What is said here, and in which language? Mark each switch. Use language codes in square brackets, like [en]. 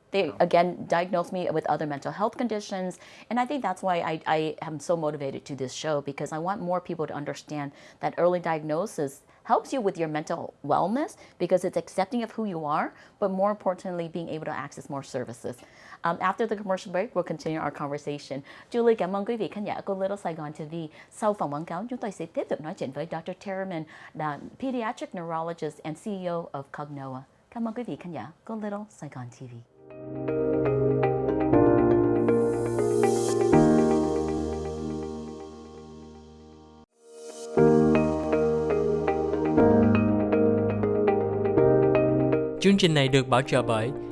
[en] They, again, diagnosed me with other mental health conditions. And I think that's why I am so motivated to this show, because I want more people to understand that early diagnosis helps you with your mental wellness, because it's accepting of who you are, but more importantly, being able to access more services. After the commercial break, we'll continue our conversation. [vi] Julie, cảm ơn quý vị khán giả của Little Saigon TV. Sau phòng quảng cáo, chúng tôi sẽ tiếp tục nói chuyện với Dr. [en] Taraman, là pediatric neurologist and CEO of COGNOA. [vi] Cảm ơn quý vị khán giả của Little Saigon TV. Chương trình này được bảo trợ bởi